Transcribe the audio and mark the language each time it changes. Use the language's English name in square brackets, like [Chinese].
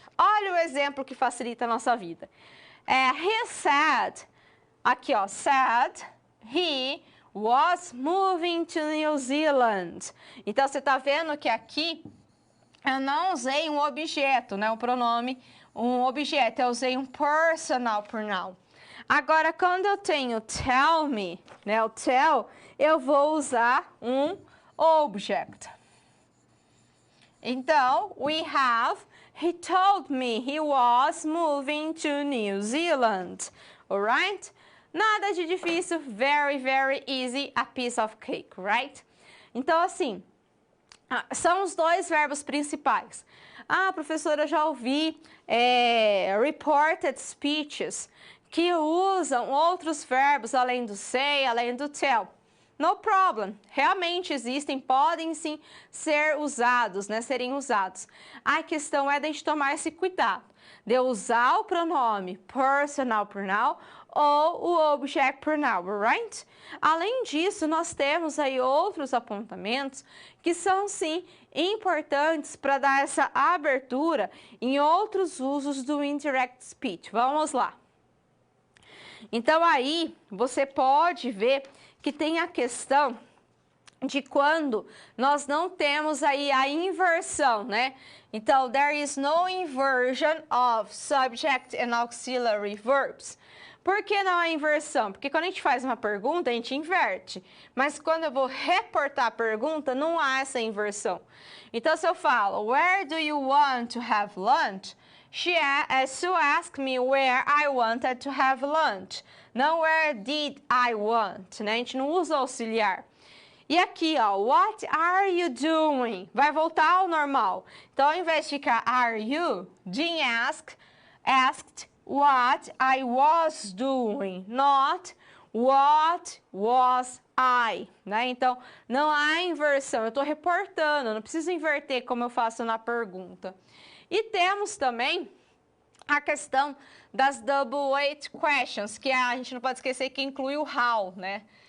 [Portuguese] Olha o exemplo que facilita a nossa vida. [English] He said, [Portuguese] aqui ó, [English] said, he was moving to New Zealand. [Portuguese] Então, você está vendo que aqui eu não usei um objeto, né? O pronome, um objeto. Eu usei um personal pronoun. Agora, quando eu tenho [English] tell me, [Portuguese] né? O tell, eu vou usar um object. Então, [English] we have, he told me he was moving to New Zealand. Alright? [Portuguese] Nada de difícil, [English] very, very easy, a piece of cake, right? [Portuguese] Então, assim, são os dois verbos principais. Ah, professora, eu já ouvi reported speeches que usam outros verbos além do say, além do tell. [English] No problem. [Portuguese] Realmente existem, podem sim ser usados, né? Serem usados. A questão é de a gente tomar esse cuidado, de usar o pronome personal pronoun ou o object pronoun, right? Além disso, nós temos aí outros apontamentos que são, sim, importantes para dar essa abertura em outros usos do indirect speech. Vamos lá. Então, aí, você pode ver que tem a questão de quando nós não temos aí a inversão, né? Então, [English] there is no inversion of subject and auxiliary verbs. [Portuguese] Por que não a inversão? Porque quando a gente faz uma pergunta, a gente inverte. Mas quando eu vou reportar a pergunta, não há essa inversão. Então, se eu falo, [English] where do you want to have lunch? She asked me where I wanted to have lunch. [Portuguese] Não [English] where did I want, [Portuguese] né? A gente não usa auxiliar. E aqui, ó, [English] what are you doing? [Portuguese] Vai voltar ao normal. Então, ao invés de ficar [English] are you, Jean asked what I was doing, not what was I, [Portuguese] né? Então, não há inversão, eu estou reportando, eu não preciso inverter como eu faço na pergunta. E temos também a questão das double weight questions, que a gente não pode esquecer que inclui o how, né?